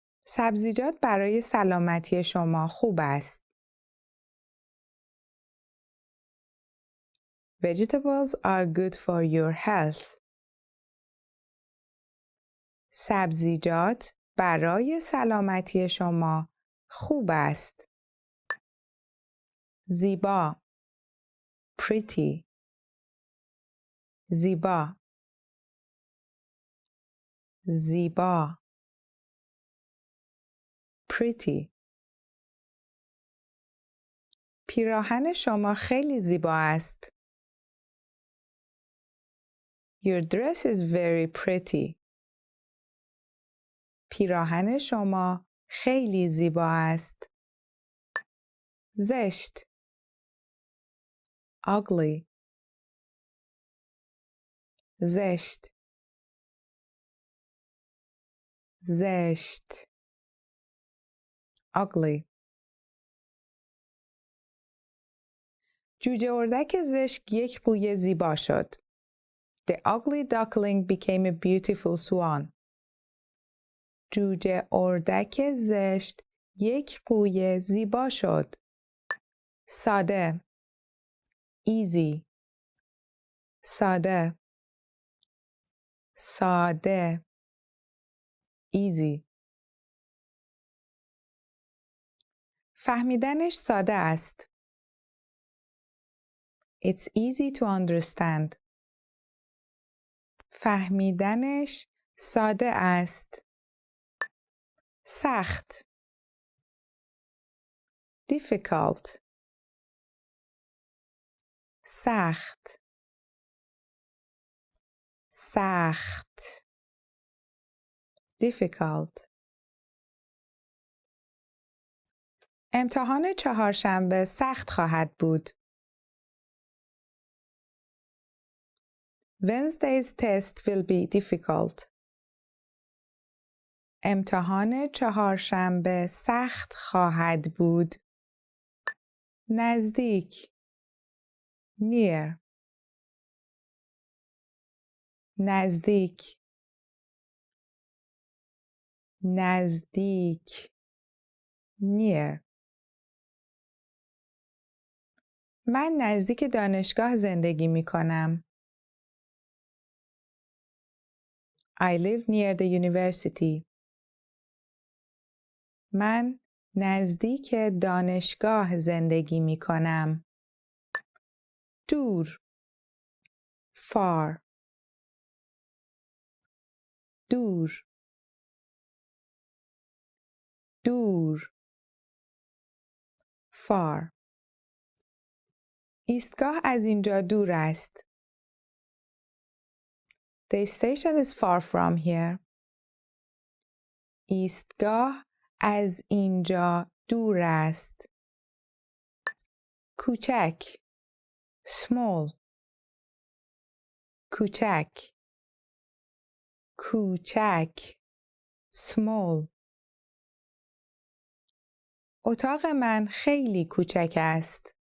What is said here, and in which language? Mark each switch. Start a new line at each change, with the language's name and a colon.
Persian: سبزیجات برای سلامتی شما خوب است.
English: Vegetables are good for your health.
Persian: سبزیجات برای سلامتی شما خوب است. زیبا.
English: Pretty.
Persian: زیبا. زیبا.
English: Pretty.
Persian: پیراهن شما خیلی زیبا است.
English: Your dress is very pretty.
Persian: پیراهن شما خیلی زیبا است. زشت.
English: Ugly.
Persian: زشت. زشت.
English: Ugly.
Persian: جوجه اردک زشت یک قوی زیبا شد.
English: The ugly duckling became a beautiful swan.
Persian: جوجه اردک زشت یک قوی زیبا شد. ساده.
English: Easy.
Persian: ساده. ساده.
English: Easy.
Persian: فهمیدنش ساده است.
English: It's easy to understand.
Persian: فهمیدنش ساده است. سخت.
English: Difficult.
Persian: سخت. سخت.
English: Difficult.
Persian: امتحان چهارشنبه سخت خواهد بود.
English: Wednesday's test will be difficult.
Persian: امتحان چهارشنبه سخت خواهد بود. نزدیک.
English: Near.
Persian: نزدیک. نزدیک.
English: Near.
Persian: من نزدیک دانشگاه زندگی می کنم.
English: I live near the university.
Persian: من نزدیک دانشگاه زندگی می کنم. دور.
English: Far.
Persian: دور. دور.
English: Far.
Persian: ایستگاه از اینجا دور است.
English: The station is far from here.
Persian: ایستگاه از اینجا دور است. کوچک
English: small
Persian: کوچک کوچک small اتاق من خیلی کوچک است.